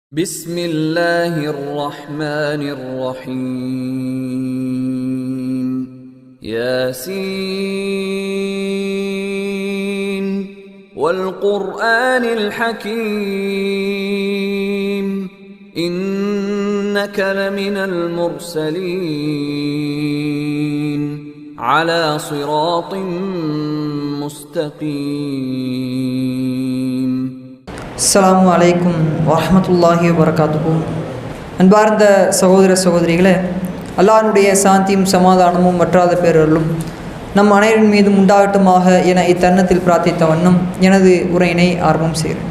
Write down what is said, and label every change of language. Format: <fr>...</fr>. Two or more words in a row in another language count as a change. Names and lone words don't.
<ar>بسم الله الرحمن الرحيم ياسين والقرآن الحكيم إنك لمن المرسلين على صراط مستقيم. السلام عليكم ورحمة الله وبركاته.</ar> <ta>அன்பார்ந்த சகோதர சகோதரிகளே, அல்லாஹ்வுடைய சாந்தியும் சமாதானமும் வற்றாத பேரருளும் நம் அனைவரின் மீதும் உண்டாகட்டுமாக என இத்தருணத்தில் பிரார்த்தித்த வண்ணம் எனது உரையினை ஆரம்பம் செய்கிறேன்.</ta>